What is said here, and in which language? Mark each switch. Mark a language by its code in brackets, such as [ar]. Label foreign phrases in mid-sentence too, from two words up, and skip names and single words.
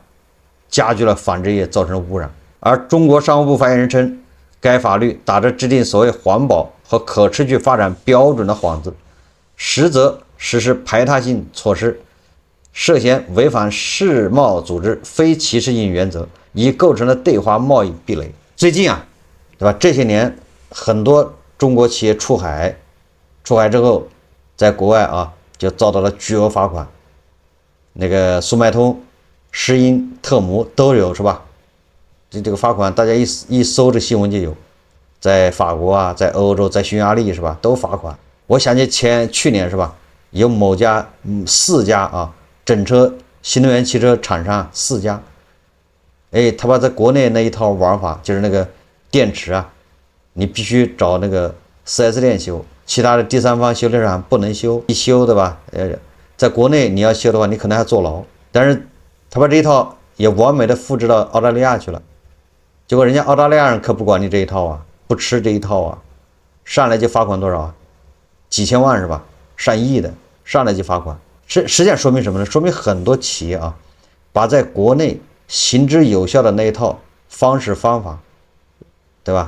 [zh] 加劇了紡織業造成的污染。而中國商務部發言人稱，該法律打着制定所謂環保和可持續發展標準的幌子，實則實施排他性措施，涉嫌違反世貿組織非歧視性原則，已構成了對華貿易壁壘。最近啊，对吧？這些年很多中國企業出海之後，在國外啊就遭到了巨額罰款。那個速賣通、詩音、特姆都有，是吧？這個罰款大家一搜這新聞就有。在法國啊，在歐洲，在匈牙利是吧，都罰款。我想起去年是吧，有某家4家啊，整車新能源汽車廠商4家，哎，他把在国內那一套玩法，就是那个電池啊，你必須找那個 4S 店修，其他的第三方修理廠不能修，一修的吧，在國內你要修的話，你可能還坐牢。但是他把這一套也完美的複製到澳大利亞去了，結果人家澳大利亞人可不管你這一套啊，不吃這一套啊，上來就罰款多少啊？幾千萬是吧？上億的，上來就罰款。實際上說明什麼呢？說明很多企業啊，把在國內行之有效的那一套方式方法，對吧？